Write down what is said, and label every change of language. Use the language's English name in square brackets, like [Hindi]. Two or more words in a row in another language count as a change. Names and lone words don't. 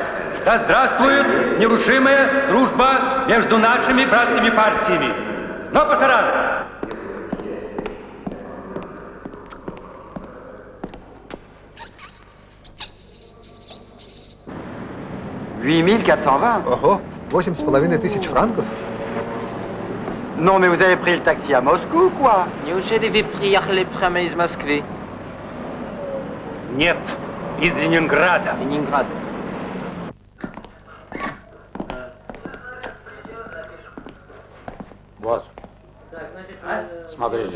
[Russian] Да здравствует нерушимая дружба между нашими братскими партиями. [Spanish] No pasarán! [Russian] $8420. Ого, 8,5 тысяч франков? [French] Non, mais vous avez pris le taxi à Moscou ou quoi? [Russian] Неужели вы приехали прямо из Москвы? Нет, из Ленинграда. Ленинград. Вот. Смотрите.